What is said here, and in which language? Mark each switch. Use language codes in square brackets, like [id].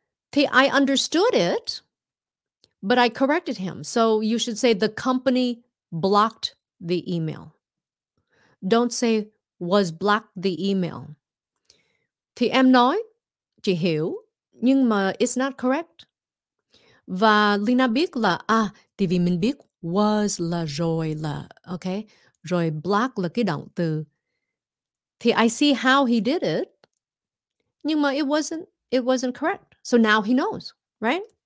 [en] Thì I understood it, but I corrected him. So you should say the company blocked the email. Don't say was blocked the email. [vi] Thì em nói, chị hiểu, nhưng mà [en] it's not correct. [vi] Và Leyna biết là thì vì mình biết was là rồi là okay, rồi block là cái động từ. [en] Thì I see how he did it. [vi] Nhưng mà [en] it wasn't correct. So now he knows, right?